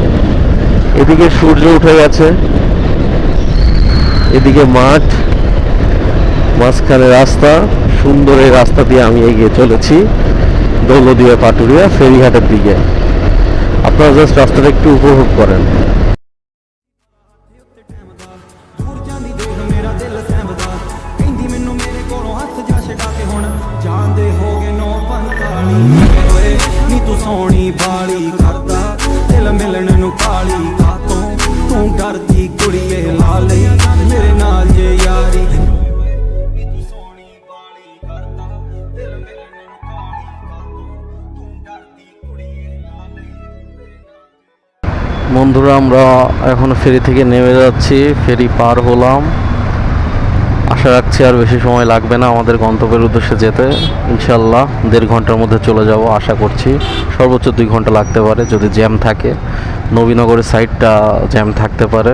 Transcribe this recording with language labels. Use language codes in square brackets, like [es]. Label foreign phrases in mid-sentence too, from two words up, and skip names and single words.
[bn] এদিকে সূর্য উঠে গেছে, এদিকে মাঠ, মাঝখানে রাস্তা, সুন্দর এই রাস্তা দিয়ে আমি এগিয়ে চলেছি দৌলতদিয়া পাটুরিয়া ফেরিঘাটের দিকে। আপনারা জাস্ট রাস্তাটা একটু উপভোগ করেন। [pa] ਸੋਹਣੀ ਬਾਲੀ ਕਰਦਾ ਦਿਲ ਮਿਲਣ ਨੂੰ ਕਾਲੀ ਕਾਤੋਂ ਤੂੰ ਡਰਦੀ ਕੁੜੀਏ ਲਾ ਲਈ ਮੇਰੇ ਨਾਲ ਜੇ ਯਾਰੀ ਤੂੰ ਸੋਹਣੀ ਬਾਲੀ ਕਰਦਾ ਦਿਲ ਮਿਲਣ ਨੂੰ ਕਾਲੀ ਕਾਤੋਂ ਤੂੰ ਡਰਦੀ ਕੁੜੀਏ ਲਾ ਲਈ। [bn] বন্ধুরা আমরা এখন ফেরি থেকে নেমে যাচ্ছি, ফেরি পার হলাম, আশা রাখছি আর বেশি সময় লাগবে না আমাদের গন্তব্যের উদ্দেশ্যে যেতে। ইনশাল্লাহ 1.5 ঘন্টার মধ্যে চলে যাব আশা করছি, সর্বোচ্চ 2 ঘন্টা লাগতে পারে যদি জ্যাম থাকে, নবীনগরের সাইডটা জ্যাম থাকতে পারে।